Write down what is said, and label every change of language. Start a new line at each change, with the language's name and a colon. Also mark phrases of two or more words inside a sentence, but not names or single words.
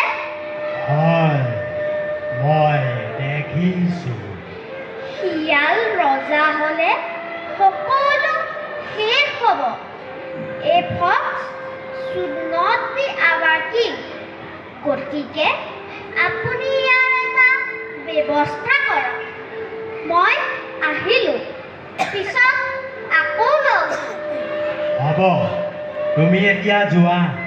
Assamese: হয় মই দেখিছো শিয়াল ৰজা হলে সকলো শেষ হ'ব
English: a fox should not be our king
Assamese: গতিকে আপুনি ইয়াৰ এটা ব্যৱস্থা কৰক মই আহিলো পিছত আকৌ লগ হ'ব তুমি এতিয়া যোৱা